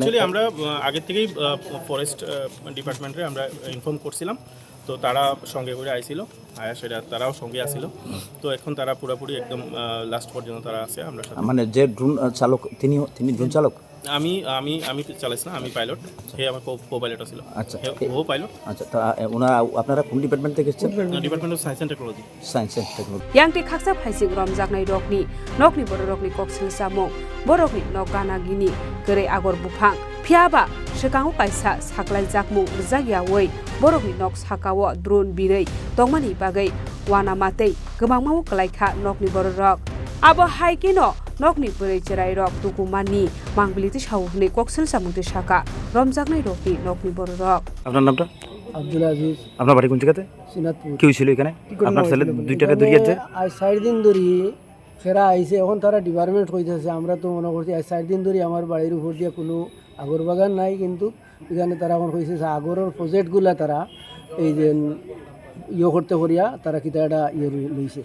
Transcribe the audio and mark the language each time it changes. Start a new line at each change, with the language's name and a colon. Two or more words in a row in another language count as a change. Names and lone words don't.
Bangla: অ্যাকচুয়ালি আমরা আগে থেকেই
English: forest department
Bangla: আমরা ইনফর্ম করছিলাম, তো তারা সঙ্গে করে আইছিল, সেটা তারাও সঙ্গে আসছিল। তো এখন তারা পুরোপুরি একদম লাস্ট পর্যন্ত তারা আছে। আমরা মানে যে ড্রোন চালক তিনি ড্রোন চালক? আমি চালাইছি না, আমি পাইলট, সে আমার কো-পাইলট ছিল। আচ্ছা, ও পাইলট। আচ্ছা, তা আপনারা কোন ডিপার্টমেন্ট থেকে এসেছেন?
English: department of science and technology.
Kok Borok: Yang khaksa phaisi romjaknai nokni borokni koksil samung borokni nokgana gini kere agor buphang phiaba sekango kaisa saklai jakmu rjakya wei borokni nok sakao drone birei tongmani bagai wana matei gobangmao klaikha nokni borok abo haikeno nokni bwrei cherai rok tukumani mangbiliti sawhni koksil samungte saka romjaknai rokni nokni borok।
Bangla: আপনার নামটা? আব্দুল আজিজ। আপনার বাড়ি কোন জায়গাতে? শ্রীনাথপুর। কি হয়েছিল এখানে? আপনার ছেলে 2 টাকা দরিয়াতে আজ 4 দিন ধরে ফেরা আইছে, এখন তারা ডিপার্টমেন্ট কইতেছে, আমরা তো মনে করছি আজ 4 দিন ধরে আমার বাড়ির উপর দিয়ে কোনো আগর বাগান নাই, কিন্তু এখানে তারা এখন কইছে আগরের প্রজেক্টগুলা তারা এই যে করতে করিয়া তারা কিতা একটা লইছে।